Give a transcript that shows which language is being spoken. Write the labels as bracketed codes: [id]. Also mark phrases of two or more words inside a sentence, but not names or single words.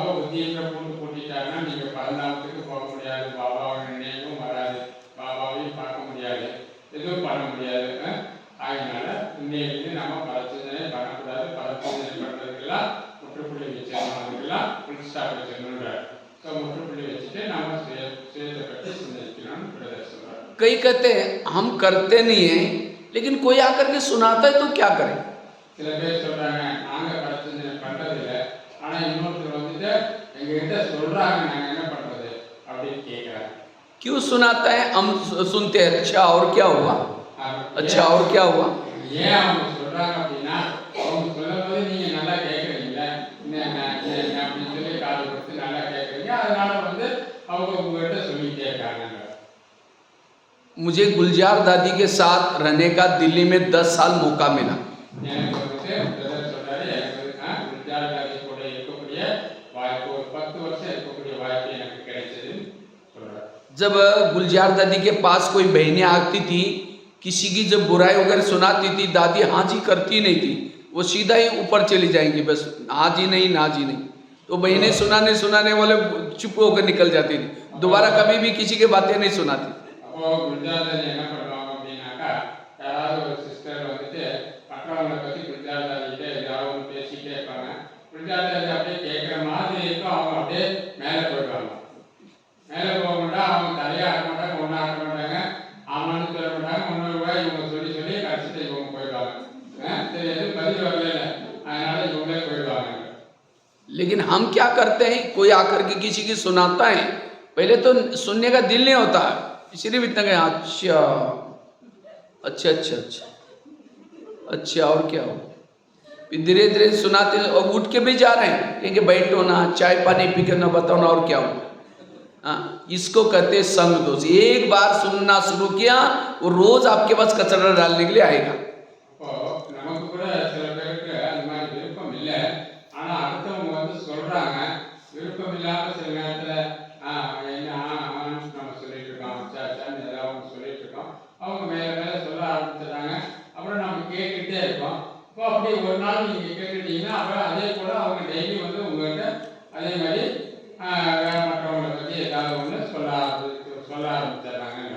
[ta] புத்தின்ற பூண்டு பூட்டிட்டாங்கன்னா நீங்கள் பரந்தாமத்துக்கு போக முடியாது, பாபாவோட நினைவும் வராது, பாபாவையும் பார்க்க முடியாது, எதுவும் பண்ண முடியாது. அதனால இன்னையிலிருந்து நம்ம பரச்சிந்தனை பண்ணக்கூடாது. பரச்சிந்தனை பண்ணுறதுக்கெல்லாம் முற்றுப்புள்ளி வச்சிடணும், அதுக்கெல்லாம் [en] full stop [ta] வச்சிடணுன்றார். ஸோ முற்றுப்புள்ளி வச்சுட்டு நம்ம சுயத்தை பற்றி சிந்திக்கணும்னு பிரதர் சொல்கிறார். [hi] कई कहते हैं हम करते नहीं है, लेकिन कोई आकर के सुनाता है तो क्या करें? [ta] சில பேர் சொல்றாங்க நாங்கள் பரச்சிந்தனை பண்ணுறதில்ல, ஆனால் இன்னொருத்தர் வந்துட்டு எங்ககிட்ட சொல்றாங்க, நாங்கள் என்ன பண்ணுறது அப்படின்னு கேட்குறாங்க. [hi] क्यों सुनाता है? हम सुनते हैं, अच्छा और क्या हुआ, अच्छा और क्या हुआ. [ta] ஏன் அவங்க சொல்றாங்க அப்படின்னா, அவங்க சொல்லும்போது நீங்க நல்லா கேட்குறீங்களே அப்படின்னு சொல்லி காது கொடுத்து நல்லா கேட்குறீங்க, அதனால வந்து அவங்க உங்ககிட்ட சொல்லிட்டே இருக்காங்க. [hi] मुझे गुलजार दादी के साथ रहने का दिल्ली में 10 साल मौका मिला. [ta] எனக்கு வந்துட்டு பிரதர் சொல்றாரு, எனக்கு குல்ஜார் தாதி கூட இருக்கக்கூடிய வாய்ப்பு, ஒரு 10 வருஷம் இருக்கக்கூடிய வாய்ப்பு எனக்கு கிடைச்சதுன்னு சொல்றாரு. [hi] जब गुलजार दादी के पास कोई बहनें आती थी, किसी की जब बुराई वगैरह सुनाती थी, दादी हाँ जी करती नहीं थी, वो सीधा ही ऊपर चली जाएंगी, बस हाँ जी नहीं ना जी नहीं. तो बहनें सुनाने वाले चुप होकर निकल जाती थी, दोबारा कभी भी किसी की बातें नहीं सुनाती. [ta] அப்போ குல்ஜார் தாதி என்ன பண்ணுவாங்க அப்படின்னாக்கா, யாராவது ஒரு சிஸ்டர் வந்துட்டு மற்றவங்களை பற்றி குல்ஜார் தாதிகிட்ட ஏதாவது பேசிக்கிட்டே இருப்பாங்க. குல்ஜார் தாதி அப்படியே கேட்குற மாதிரி இருக்கும், அவங்க அப்படியே மேலே போயிடுவாங்க. மேலே போக மாட்டாங்க, அவங்க தலையை ஆட்ட மாட்டாங்க, ஒன்றும் ஆட்ட மாட்டாங்க, ஆமான்னு சொல்ல மாட்டாங்க, முன்னூறு ரூபாய் இவங்க சொல்லி சொல்லி கடைசிட்டு இவங்க போயிடுவாங்க. சரி எதுவும் பதில் வரல, அதனால இவங்களே போயிடுவாங்க. [hi] लेकिन हम क्या करते हैं, कोई आकर के किसी की सुनाता है, पहले तो सुनने का दिल नहीं होता, सिर्फ इतना कहें अच्छा अच्छा अच्छा अच्छा अच्छा और क्या हो. फिर धीरे धीरे सुनाते और उठ के भी जा रहे हैं, कहेंगे बैठो ना, चाय पानी पी के ना, बताओ ना और क्या हो. हाँ, इसको कहते हैं संग दोष. एक बार सुनना शुरू किया, वो रोज आपके पास कचरा डालने के लिए आएगा. [ta] இப்போ நமக்கு கூட சில பேருக்கு அந்த மாதிரி விருப்பம் இல்லை, ஆனால் அடுத்தவங்க வந்து சொல்றாங்க, விருப்பம் இல்லாமல் சில நேரத்தில் என்ன நம்ம சொல்லிட்டு இருக்கோம், சாச்சான்னு ஏதாவது சொல்லிட்டு இருக்கோம், அவங்க மேலே மேலே சொல்ல ஆரம்பிச்சிடுறாங்க. அப்புறம் நம்ம கேட்டுக்கிட்டே இருக்கோம். இப்போ அப்படி ஒரு நாள் நீங்கள் கேட்டுட்டீங்கன்னா அப்புறம் அதே போல் அவங்க டெய்லி வந்து உங்கள்கிட்ட அதே மாதிரி வேற மற்றவங்களை பற்றி ஏதாவது ஒன்று சொல்ல ஆரம்பிச்சிடுறாங்க.